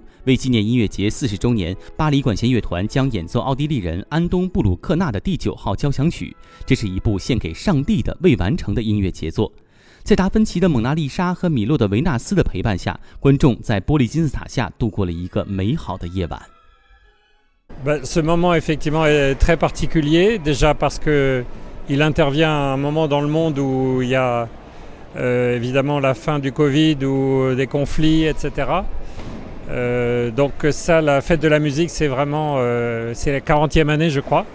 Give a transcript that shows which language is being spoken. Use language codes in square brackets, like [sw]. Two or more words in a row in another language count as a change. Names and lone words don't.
[zh] 为纪念音乐节40周年，巴黎管弦乐团将演奏奥地利人安东·布鲁克纳的第9号交响曲。这是一部献给上帝的未完成的音乐杰作。在达芬奇的《蒙娜丽莎》和米洛的《维纳斯》的陪伴下，观众在玻璃金字塔下度过了一个美好的夜晚。 [fr] Ce moment effectivement est très particulier, déjà parce qu'il intervient à un moment dans le monde où il y a évidemment la fin du Covid ou des conflits, etc. Donc ça, la fête de la musique, c'est vraiment c'est la 40e année, je crois.